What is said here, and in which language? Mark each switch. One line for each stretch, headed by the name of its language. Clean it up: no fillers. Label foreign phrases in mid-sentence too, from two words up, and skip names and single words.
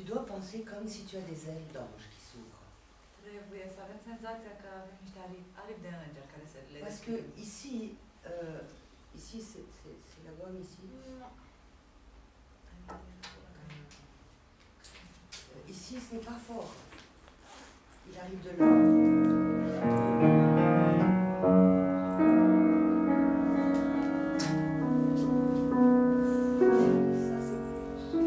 French: penser comme si tu as des ailes d'ange qui s'ouvrent.
Romanian: Trebuie să avem senzația că avem niște aripi de înger care se le
French: Parce que ici, ici c'est la gomme ici. Ici, ce n'est pas fort. Il arrive de là. Ça, c'est plus.